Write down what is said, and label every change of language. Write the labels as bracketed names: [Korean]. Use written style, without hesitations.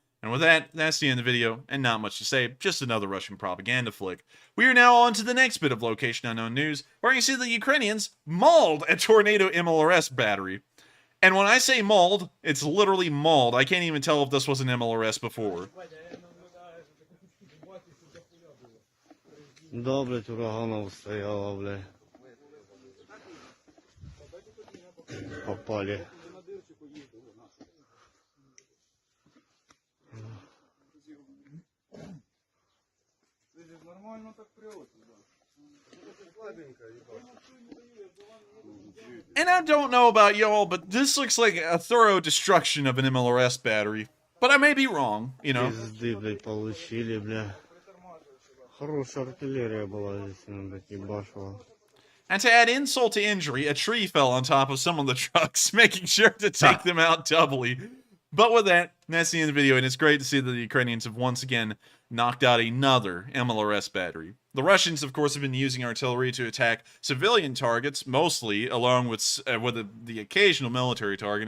[English] And with that, that's the end of the video, and not much to say, just another Russian propaganda flick. We are now on to the next bit of Location Unknown news, where you see the Ukrainians mauled a tornado MLRS battery. And when I say mauled, it's literally mauled. I can't even tell if this was an MLRS before. [Russian] Добре, ураганов стояло, бля. Попали. [English] And I don't know about y'all, but this looks like a thorough destruction of an MLRS battery. But I may be wrong, you know. [Russian] Пизды, блядь, получили, бля. Хорошая артиллерия была здесь, блядь, ебашила. [English] And to add insult to injury, a tree fell on top of some of the trucks, making sure to take them out doubly. But with that, that's the end of the video, and it's great to see that the Ukrainians have once again knocked out another MLRS battery. The Russians, of course, have been using artillery to attack civilian targets, mostly, along with the occasional military target.